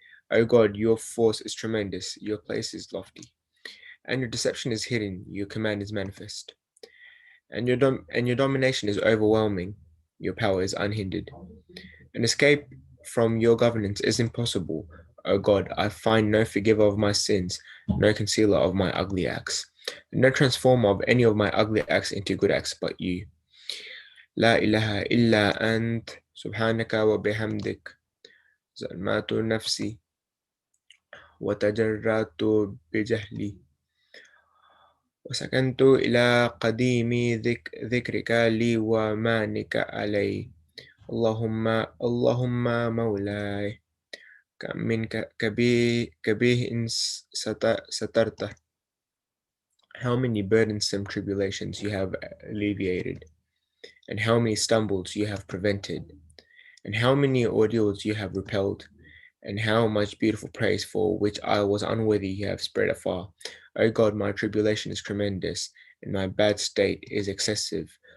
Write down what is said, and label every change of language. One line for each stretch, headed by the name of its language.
English: O God, your force is tremendous, your place is lofty, and your deception is hidden, your command is manifest, and your domination is overwhelming, your power is unhindered. An escape from your governance is impossible. O God, I find no forgiver of my sins, no concealer of my ugly acts, no transformer of any of my ugly acts into good acts but you.
Arabic: لا إله إلا أنت سبحانك وبحمدك ظلمت نفسي وتجرأت بجهلي وسكنت إلى قديم ذكرك لي ومانك علي اللهم مولاي كم من كبيه سترته.
English: How many burdensome tribulations you have alleviated, and how many stumbles you have prevented, and how many ordeals you have repelled, and how much beautiful praise for which I was unworthy you have spread afar. O God, my tribulation is tremendous, and my bad state is excessive.